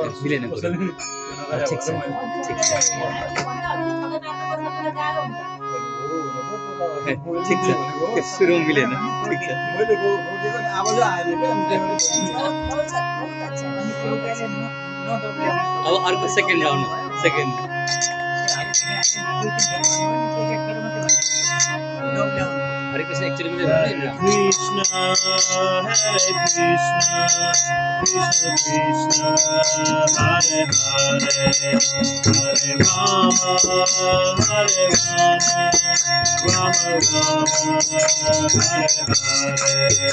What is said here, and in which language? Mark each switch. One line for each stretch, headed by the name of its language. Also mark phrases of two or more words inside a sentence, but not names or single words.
Nepali: मिलेन ठिक छ ठिक छ त्यो सुरु मिलेन ठिक छ मैले रोकेको नि आवाज आएन अब अर्को
English: second round
Nepali: सेकेन्ड हरे कृष्ण एक्चुअली मुझे
Sanskrit: कृष्ण हरे कृष्ण कृष्ण कृष्ण हरे हरे हरे राम हरे राम राम राम हरे हरे Hare Rama Hare Rama Rama Rama Hare Hare